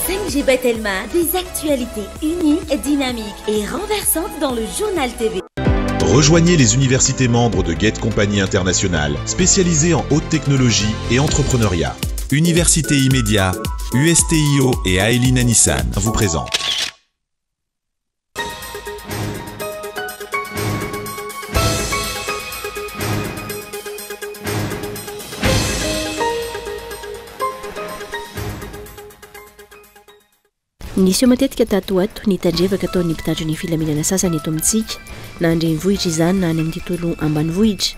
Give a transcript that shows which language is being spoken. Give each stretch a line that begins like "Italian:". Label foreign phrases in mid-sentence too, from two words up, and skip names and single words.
French: LGBT Telma, des actualités uniques, dynamiques et renversantes dans le journal TV. Rejoignez les universités membres de Get Compagnie Internationale, spécialisées en haute technologie et entrepreneuriat. Université Immédiat, USTIO et Aelina Nissan vous présentent.
Malagasy: Nisy eo matetika tato ato ny tandrevaka ataon'ny mpitandro ny filaminana sasany eto amintsika na andrenivohitra izany na any amin'ny tontolo ambanivohitra.